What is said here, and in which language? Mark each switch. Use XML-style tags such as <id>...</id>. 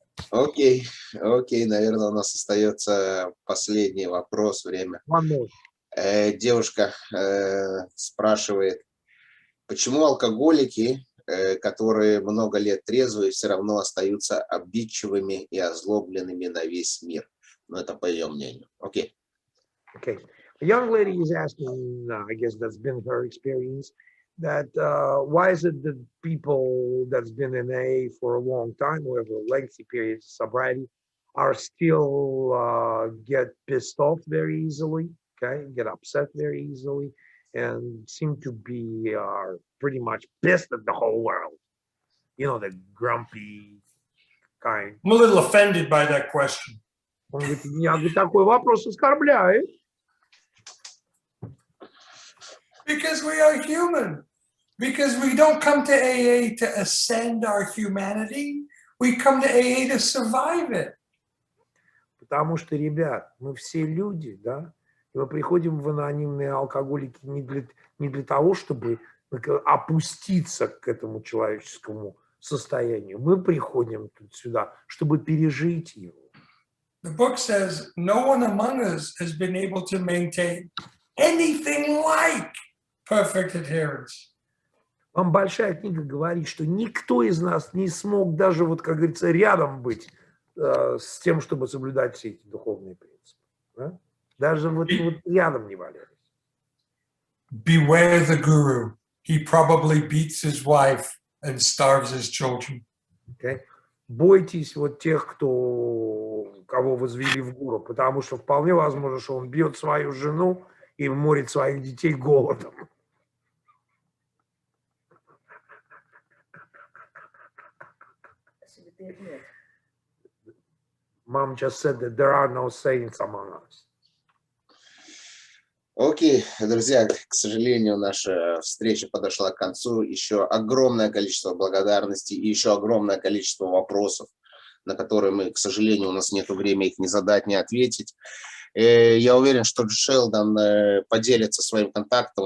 <ru>Окей, наверное, у нас остается последний вопрос, время. Девушка спрашивает, почему алкоголики, которые много лет трезвые, все равно остаются обидчивыми и озлобленными на весь мир? Ну, это по ее мнению. Окей.</ru> <en>Okay. A young lady is asking, I guess that's been her experience, that why is it that people that's been in AA for a long time, who have a lengthy period of sobriety, are still get pissed off very easily, okay, get upset very easily, and seem to be pretty much pissed at the whole world. You know, the grumpy kind. I'm a little offended by that question.</en> <ru>Он говорит, меня такой вопрос оскорбляет.</ru> <en>Because we are human. Because we don't come to AA to ascend our humanity. We come to AA to survive it.</en> <ru>Потому что, ребят, мы все люди, да, и мы приходим в анонимные алкоголики не для того, чтобы опуститься к этому человеческому состоянию. Мы приходим тут сюда, чтобы пережить его.</ru> <en>The book says no one among us has been able to maintain anything like perfect adherence.</en> <ru>Вам большая книга говорит, что никто из нас не смог даже, вот, как говорится, рядом быть с тем, чтобы соблюдать все эти духовные принципы. Да? Даже вот рядом не валялись.</ru> <en>Beware the guru. He probably beats his wife and starves his children. Okay?</en> <ru>Бойтесь вот тех, кого возвели в гуру, потому что вполне возможно, что он бьет свою жену и морит своих детей голодом.</ru> <en>Mom just said that there are no saints among us.</en> <ru>Окей, друзья, к сожалению, наша встреча подошла к концу. Еще огромное количество благодарностей и еще огромное количество вопросов, на которые мы, к сожалению, у нас нет времени их не задать, не ответить. Я уверен, что Шелдон поделится своим контактом.</ru>